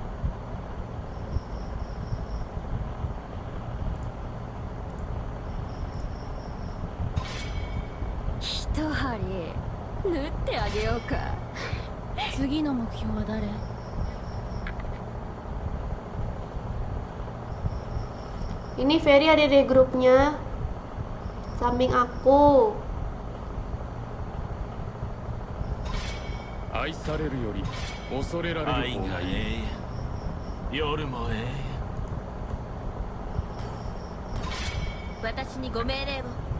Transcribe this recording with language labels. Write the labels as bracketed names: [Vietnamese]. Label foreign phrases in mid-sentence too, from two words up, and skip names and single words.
[Japanese] 一針縫ってあげようか。次の目標は誰？ [Indonesian] Ini Ferry ada di grupnya samping aku. [Japanese] 愛されるより恐れられる方がいい。夜もええ。私にご命令を。